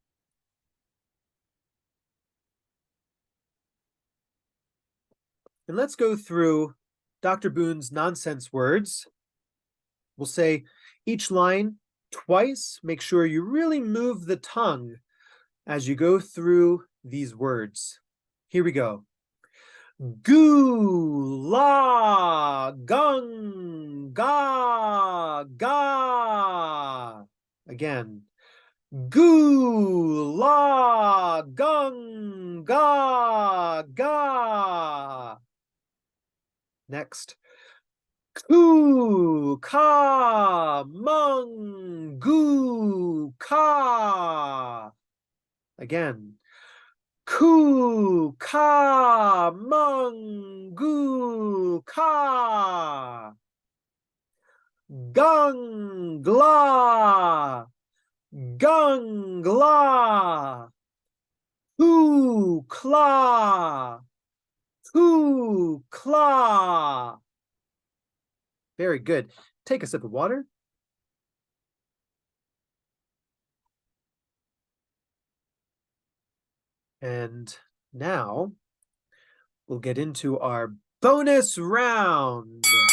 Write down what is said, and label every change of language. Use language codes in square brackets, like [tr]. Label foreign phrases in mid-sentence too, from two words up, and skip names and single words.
[en] And let's go through Dr. Boone's nonsense words. We'll say each line twice. Make sure you really move the tongue as you go through these words. Here we go. Goo, la, gung, ga, ga. Again. Goo, la, gung, ga, ga. Next. Ku, ka, mung, goo, ka. Again. Ku, ka, mung, goo, ka. Gung, gla, gung, gla. Ku, kla, ku, kla. Very good. Take a sip of water. And now we'll get into our bonus round.